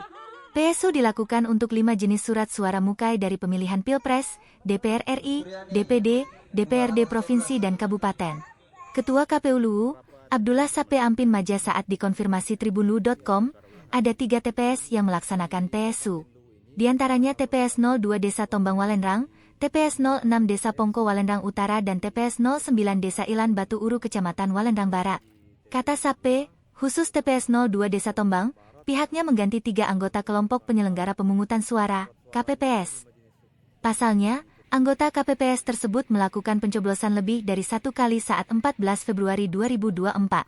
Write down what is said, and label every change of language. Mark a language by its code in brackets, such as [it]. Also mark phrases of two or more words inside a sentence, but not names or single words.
[id] PSU dilakukan untuk 5 jenis surat suara mukai dari pemilihan Pilpres, DPR RI, DPD, DPRD Provinsi dan Kabupaten. Ketua KPU Luwu, Abdullah Sape Ampin Maja saat dikonfirmasi tribunluwu.com, ada 3 TPS yang melaksanakan PSU. Di antaranya TPS 02 Desa Tombang Walendrang, TPS 06 Desa Pongko Walendrang Utara dan TPS 09 Desa Ilan Batu Uru Kecamatan Walendrang Barat. Kata Sape, khusus TPS 02 Desa Tombang, pihaknya mengganti 3 anggota kelompok penyelenggara pemungutan suara, KPPS. Pasalnya, anggota KPPS tersebut melakukan pencoblosan lebih dari 1 kali saat 14 Februari 2024.